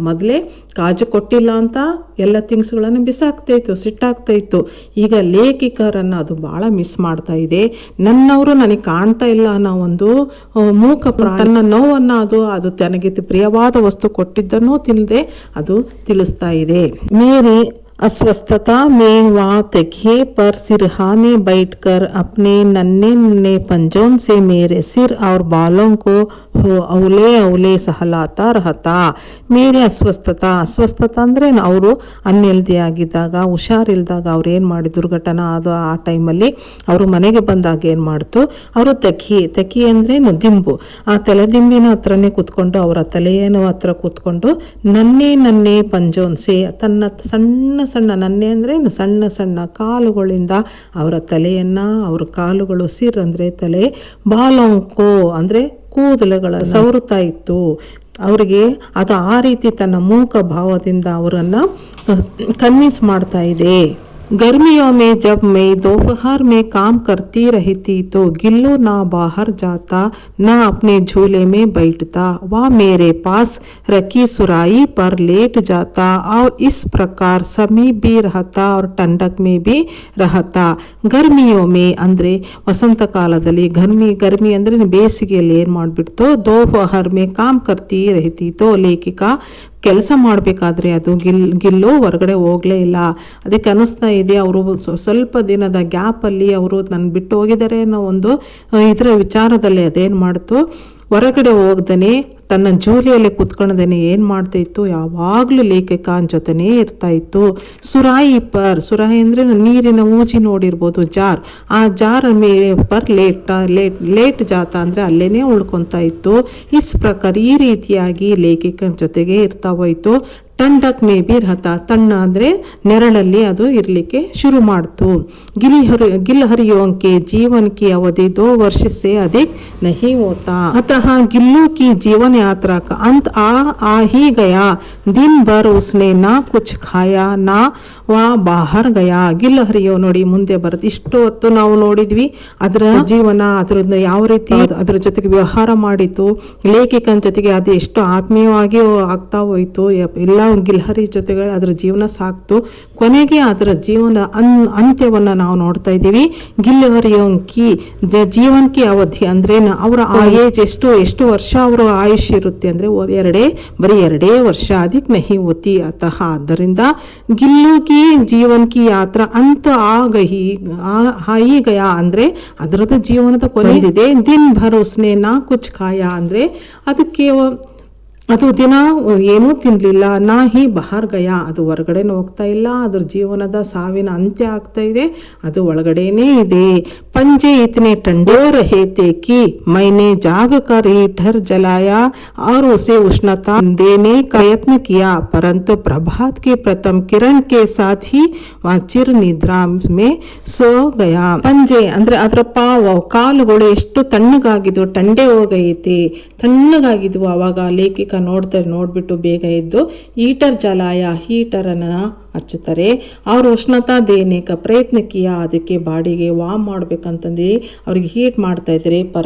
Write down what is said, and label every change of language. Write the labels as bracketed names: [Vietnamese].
[Kannada] ಮೊದಲೇ ಕಾಜು ಕೊಟ್ಟಿಲ್ಲ ಅಂತ ಎಲ್ಲ ಥಿಂಗ್ಸ್ಗಳನ್ನು ಬಿಸಾಕ್ತಾ ಇತ್ತು, ಸಿಟ್ಟಾಗ್ತಾ ಇತ್ತು. ಈಗ ಲೇಖಿಕರನ್ನು ಅದು ಭಾಳ ಮಿಸ್ ಮಾಡ್ತಾ ಇದೆ. ನನ್ನವರು ನನಗೆ ಕಾಣ್ತಾ ಇಲ್ಲ ಅನ್ನೋ ಒಂದು ಮೂಕ ತನ್ನ ನೋವನ್ನು ಅದು ತನಗೆ ಪ್ರಿಯವಾದ ವಸ್ತು ಕೊಟ್ಟಿದ್ದನ್ನು ತಿನ್ನದೆ ಅದು ತಿಳಿಸ್ತಾ ಇದೆ. [Hindi] ಮೇರಿ अस्वस्थता में वह तकिए पर सिरहाने बैठकर अपने नन्हे पंजों से मेरे सिर और बालों को औले सहलाता रहता. मेरे अस्वस्थता [Kannada] ಅಂದರೆ ಅವರು ಅನ್ಹೆಲ್ದಿ ಆಗಿದ್ದಾಗ, ಹುಷಾರಿಲ್ದಾಗ ಅವ್ರು ಏನು ಮಾಡಿ ದುರ್ಘಟನಾ ಅದು ಆ ಟೈಮಲ್ಲಿ ಅವರು ಮನೆಗೆ ಬಂದಾಗ ಏನು ಮಾಡ್ತು, ಅವರು ತಕಿ ಅಂದರೆ ದಿಂಬು, ಆ ತಲೆದಿಂಬಿನ ಹತ್ರನೇ ಕೂತ್ಕೊಂಡು ಅವರ ತಲೆಯನ್ನು ಹತ್ರ ಕೂತ್ಕೊಂಡು [Hindi] ನನ್ನೆ ಪಂಜೋನ್ಸೆ [Kannada] ತನ್ನ ಸಣ್ಣ ನನ್ನೆ ಅಂದರೆ ಸಣ್ಣ ಕಾಲುಗಳಿಂದ ಅವರ ತಲೆಯನ್ನು, ಅವರ ಕಾಲುಗಳು ಸಿರ್ ಅಂದರೆ ತಲೆ, ಬಾಲೋಂಕೋ ಅಂದರೆ ಕೂದಲುಗಳ ಸವರುತ್ತಾ ಇತ್ತು. ಅವರಿಗೆ ಅದು ಆ ರೀತಿ ತನ್ನ ಮೂಕ ಭಾವದಿಂದ ಅವರನ್ನು ಕನ್ವಿನ್ಸ್ ಮಾಡ್ತಾ ಇದೆ. [Hindi] गर्मियों में जब मैं दोपहर में काम करती रहती तो गिल्लू ना बाहर जाता ना अपने झूले में बैठता, वह मेरे पास रखी सुराही पर लेट जाता और इस प्रकार समीप भी रहता और ठंडक में भी रहता। गर्मियों में [Kannada] ಅಂದ್ರೆ ವಸಂತ ಕಾಲದಲ್ಲಿ ಗರ್ಮಿ ಅಂದ್ರೆ ಬೇಸಿಗೆಯಲ್ಲಿ ಏನ್ ಮಾಡ್ಬಿಡ್ತು, [Hindi] ದೋಪಹರ್ ಮೇ ಕಾಮ್ ಕರ್ತಿ ರಹಿತಿತ್ತು, [Kannada] ಲೇಖಿಕಾ ಕೆಲಸ ಮಾಡಬೇಕಾದ್ರೆ ಅದು ಗಿಲ್ಲು ಹೊರಗಡೆ ಹೋಗಲೇ ಇಲ್ಲ. ಅದಕ್ಕೆ ಅನ್ನಿಸ್ತಾ ಇದೆ ಅವರು ಸ್ವಲ್ಪ ದಿನದ ಗ್ಯಾಪಲ್ಲಿ ಅವರು ನನ್ನ ಬಿಟ್ಟು ಹೋಗಿದ್ದಾರೆ ಅನ್ನೋ ಒಂದು ಇದರ ವಿಚಾರದಲ್ಲಿ ಅದೇನು ಮಾಡ್ತು, ಹೊರಗಡೆ ಹೋಗ್ದೇ ತನ್ನ ಜೂಲಿಯಲ್ಲಿ ಕುತ್ಕೊಂಡದೇನೆ ಏನು ಮಾಡ್ತಾ ಇತ್ತು, ಯಾವಾಗಲೂ ಲೇಖಕನ ಜೊತೆನೇ ಇರ್ತಾ ಇತ್ತು. ಸುರಾಯಿ ಅಂದರೆ ನೀರಿನ ಊಜಿ ನೋಡಿರ್ಬೋದು, ಜಾರ್, ಆ ಜಾರ್ [Hindi] ಪರ್ ಲೇಟ್ ಜಾತ [Kannada] ಅಂದರೆ ಅಲ್ಲೇನೆ ಉಳ್ಕೊತಾ ಇತ್ತು. [Hindi] ಇಸ್ ಪ್ರಕಾರ [Kannada] ಈ ರೀತಿಯಾಗಿ ಲೇಖಕನ ಜೊತೆಗೆ ಇರ್ತಾ ಹೋಯ್ತು. [Hindi] ठंडक में भी रहता, [Kannada] तಣ್ಣ ಅಂದರೆ ನೆರಳಲ್ಲಿ ಅದು ಇರಲಿಕ್ಕೆ ಶುರು ಮಾಡ್ತು. [Hindi] गिलहरियों के जीवन की अवधि 2 वर्ष से अधिक नहीं होता, अतः गिल्लू की जीवन यात्रा का अंत आ ही गया. दिन भर उसने ना कुछ खाया ना ವಾ ಬಾಹರ್ ಗಯಾ. [Kannada] ಗಿಲ್ಲಹರಿಯೋ ನೋಡಿ ಮುಂದೆ ಬರುತ್ತೆ. ಇಷ್ಟು ಹೊತ್ತು ನಾವು ನೋಡಿದ್ವಿ ಅದರ ಜೀವನ, ಅದರಿಂದ ಯಾವ ರೀತಿ ಅದರ ಜೊತೆಗೆ ವ್ಯವಹಾರ ಮಾಡಿತು, ಲೇಖಕನ ಜೊತೆಗೆ ಅದು ಎಷ್ಟು ಆತ್ಮೀಯವಾಗಿ ಆಗ್ತಾ ಹೋಯ್ತು, ಎಲ್ಲ ಗಿಲ್ಹರಿ ಜೊತೆಗೆ ಅದರ ಜೀವನ ಸಾಕ್ತು. ಕೊನೆಗೆ ಅದರ ಜೀವನ ಅಂತ್ಯವನ್ನು ನಾವು ನೋಡ್ತಾ ಇದ್ದೀವಿ. [Hindi] ಗಿಲ್ಲಹರಿಯೋಂಕಿ ಜೀವನ್ ಕಿ ಅವಧಿ [Kannada] ಅಂದ್ರೆ ಅವರ ಆ ಏಜ್ ಎಷ್ಟು ವರ್ಷ ಅವರ ಆಯುಷ್ ಇರುತ್ತೆ ಅಂದ್ರೆ ಬರೀ 2 ವರ್ಷ, ಅದಕ್ಕೆ [Hindi] ನಹಿ ಹೋತಿ. [Kannada] ಅತಃ ಆದ್ದರಿಂದ ಗಿಲ್ಲು [Hindi] ಕಿ ಜೀವನ್ ಕಿ ಯಾತ್ರಾ [Kannada] ಅಂತ ಆಗಿ ಗಯಾ ಅಂದ್ರೆ ಅದರದ ಜೀವನದ ಕೊನೆಯಿದೆ. [Hindi] ದಿನ್ ಭರ್ ಉಸ್ನೆ ನಾ ಕುಚ್ ಖಾಯಾ [Kannada] ಅಂದ್ರೆ ಅದಕ್ಕೆ ಅದು ದಿನ ಏನೂ ತಿನ್ನಲಿಲ್ಲ. [Hindi] ನಾ ಹಿ ಬಹಾರ್ ಗಯಾ, [Kannada] ಅದು ಹೊರಗಡೆನೂ ಹೋಗ್ತಾ ಇಲ್ಲ, ಅದ್ರ ಜೀವನದ ಸಾವಿನ ಅಂತ್ಯ ಆಗ್ತಾ ಇದೆ, ಅದು ಒಳಗಡೆನೇ ಇದೆ. [Hindi] पंजे इतने ठंडे रहे थे कि मैंने जाग कर हीटर जलाया और उसे उष्णता देने का यत्न किया, परंतु प्रभात की प्रथम किरण के साथ ही वह चिर निद्रा में सो गया. [Kannada] पंजे ಅಂದ್ರೆ ಅದರ ಕಾಲುಗಳು ಎಷ್ಟು ತಣ್ಣಗಾಗಿದ್ವು, ಟಂಡೆ ಹೋಗೈತಿ, ತಣ್ಣಗಾಗಿದ್ವು. ಅವಾಗ ಲೇಖಕ ನೋಡ್ಬಿಟ್ಟು ಬೇಗ ಎದ್ದು ಹೀಟರ್ ಅನ್ನ ಹಚ್ಚುತ್ತಾರೆ. ಅವರು [Hindi] ಉಷ್ಣತಾ ದೇನೇಕ ಪ್ರಯತ್ನ ಕಿಯಾ, [Kannada] ಅದಕ್ಕೆ ಬಾಡಿಗೆ ವಾಮ್ ಮಾಡ್ಬೇಕಂತಂದು ಅವ್ರಿಗೆ ಹೀಟ್ ಮಾಡ್ತಾ ಇದ್ದಾರೆ.